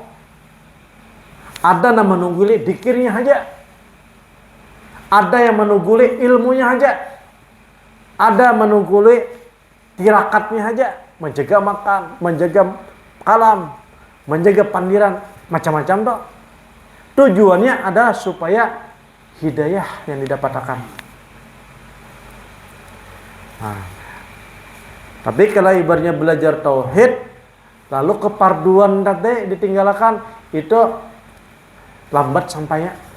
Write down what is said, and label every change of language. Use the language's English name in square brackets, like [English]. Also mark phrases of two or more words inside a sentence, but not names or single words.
[Banjar] Ada yang menungguli dikirnya aja. Ada yang menungguli ilmunya aja. Ada yang menungguli tirakatnya aja. Menjaga makan, menjaga kalam, menjaga pandiran, macam-macam toh. [Indonesian] Tujuannya adalah supaya hidayah yang didapatkan. Nah, tapi kalau ibaratnya belajar tauhid, lalu keparduan tadi ditinggalkan, itu lambat sampainya.